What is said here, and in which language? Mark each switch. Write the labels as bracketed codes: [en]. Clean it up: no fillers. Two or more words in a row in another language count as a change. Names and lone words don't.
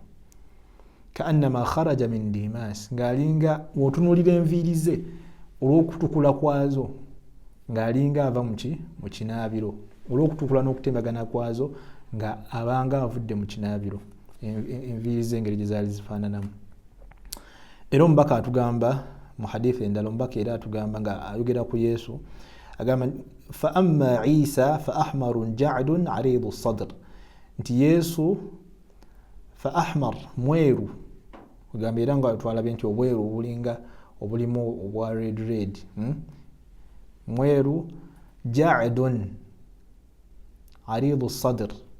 [ar] كأنما خرج من ديماس, [lg] ng'alinga wotunulira enviiri ze olw'okutukula kwazo, ng'alinga ava mu kinaabiro, olw'okutukula n'okutembagana kwazo nga abanga avudde mu kinaabiro, enviiri ze engeri gye zaali zifaananamu. Era omubaka atugamba mu hadithi endala, omubaka era atugamba nga ayogera ku Yesu, agamba [ar] فأما عيسى فأحمر جعد عريض الصدر, [lg] nti Yesu [ar] فأحمر, [lg] mweru, kugamba era nga twalabye nti obweru obulinga obulimu obwa red, mweru, [ar] جعد عريض الصدر,